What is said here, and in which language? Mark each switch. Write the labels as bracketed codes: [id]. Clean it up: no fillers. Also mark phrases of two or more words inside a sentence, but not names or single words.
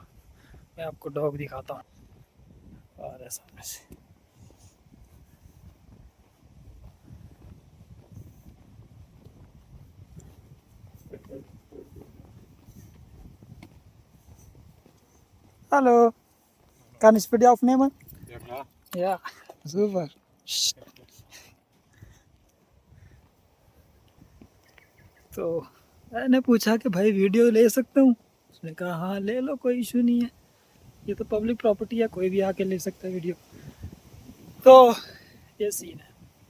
[hi] मैं आपको डॉग दिखाता हूँ और ऐसा वैसे। हेलो, [de] kan ich bei dir aufnehmen? Ja, klar. Ja, super. [hi] तो मैंने पूछा कि भाई वीडियो ले सकता हूँ। उसने कहा हाँ ले लो, कोई इशू नहीं है, ये तो पब्लिक प्रॉपर्टी है, कोई भी आके ले सकता है वीडियो। तो ये सीन है।